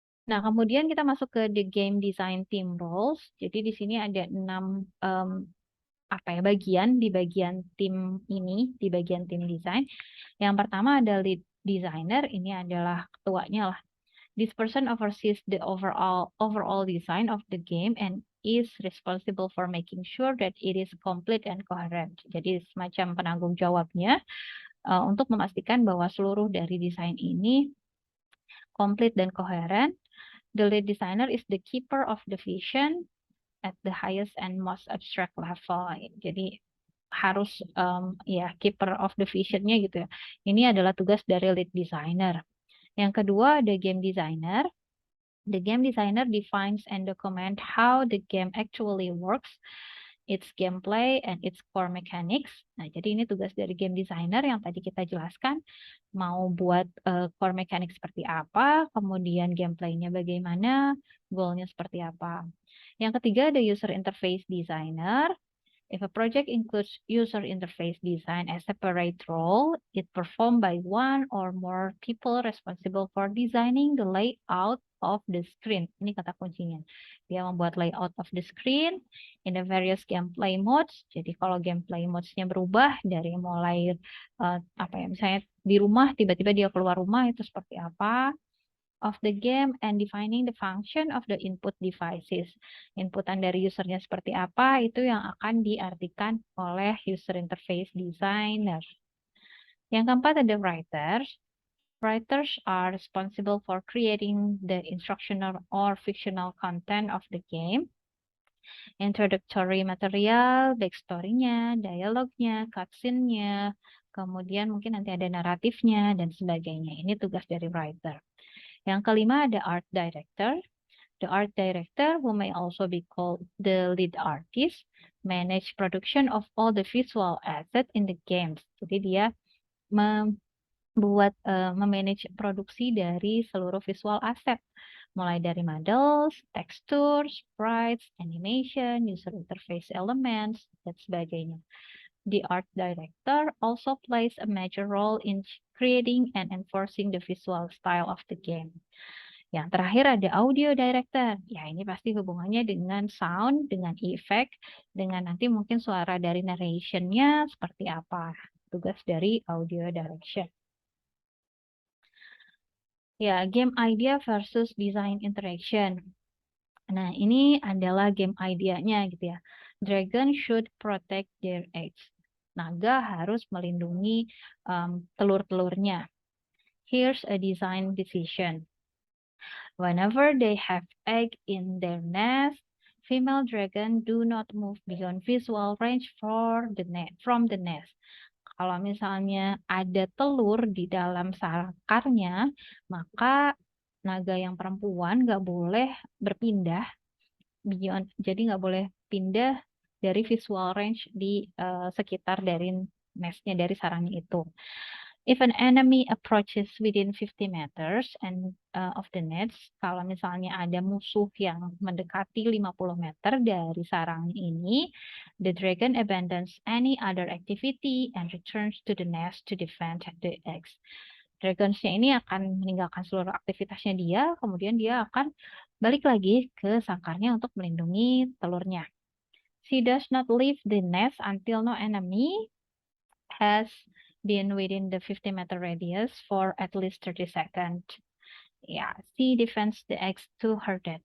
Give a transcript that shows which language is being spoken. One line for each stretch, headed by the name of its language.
Indonesian: Nah, kemudian kita masuk ke
English: the game design team roles.
Indonesian: Jadi di sini ada 6 bagian di bagian tim ini, di bagian tim desain. Yang pertama ada lead designer, ini adalah ketuanya lah.
English: This person oversees the overall design of the game and is responsible for making sure that it is complete and coherent.
Indonesian: Jadi semacam penanggung jawabnya untuk memastikan bahwa seluruh dari desain ini komplit dan koheren.
English: The lead designer is the keeper of the vision at the highest and most abstract level.
Indonesian: Jadi harus
English: keeper of the vision-
Indonesian: nya gitu ya. Ini adalah tugas dari lead designer. Yang kedua ada game designer.
English: The game designer defines and document how the game actually works, its gameplay and its core mechanics.
Indonesian: Nah, jadi ini tugas dari game designer yang tadi kita jelaskan. Mau buat core mechanics seperti apa, kemudian gameplaynya bagaimana, goalnya seperti apa. Yang ketiga ada user interface designer.
English: If a project includes user interface design as a separate role, it performed by one or more people responsible for designing the layout of the screen.
Indonesian: Ini kata kuncinya. Dia membuat
English: layout of the screen in the various gameplay modes.
Indonesian: Jadi kalau gameplay modes-nya berubah dari mulai misalnya di rumah tiba-tiba dia keluar rumah itu seperti apa
English: of the game and defining the function of the input devices.
Indonesian: Inputan dari usernya seperti apa itu yang akan diartikan oleh user interface designer. Yang keempat ada writers.
English: Writers are responsible for creating the instructional or fictional content of the game. Introductory material,
Indonesian: backstory-nya, dialognya, cutscene-nya, kemudian mungkin nanti ada naratifnya dan sebagainya. Ini tugas dari writer. Yang kelima ada art director.
English: The art director, who may also be called the lead artist, manage production of all the visual assets in the games.
Indonesian: Jadi dia memanage produksi dari seluruh visual asset, mulai dari models, textures, sprites, animation, user interface elements, dan sebagainya.
English: The art director also plays a major role in creating and enforcing the visual style of the game.
Indonesian: Yang terakhir ada audio director. Ya, ini pasti hubungannya dengan sound, dengan effect, dengan nanti mungkin suara dari narration-nya seperti apa. Tugas dari audio direction.
English: Ya, game idea versus design interaction.
Indonesian: Nah, ini adalah game idea-nya gitu ya.
English: Dragon should protect their eggs.
Indonesian: Naga harus melindungi telur-telurnya.
English: Here's a design decision. Whenever they have egg in their nest, female dragon do not move beyond visual range from the nest.
Indonesian: Kalau misalnya ada telur di dalam sakarnya, maka naga yang perempuan nggak boleh berpindah beyond, jadi nggak boleh pindah dari visual range di sekitar dari nestnya, dari sarangnya itu.
English: If an enemy approaches within 50 meters of the nest,
Indonesian: kalau misalnya ada musuh yang mendekati 50 meter dari sarangnya ini,
English: the dragon abandons any other activity and returns to the nest to defend the eggs.
Indonesian: Dragonsnya ini akan meninggalkan seluruh aktivitasnya dia, kemudian dia akan balik lagi ke sangkarnya untuk melindungi telurnya.
English: She does not leave the nest until no enemy has been within the 50-meter radius for at least 30 seconds. Ya, she defends the eggs to her death.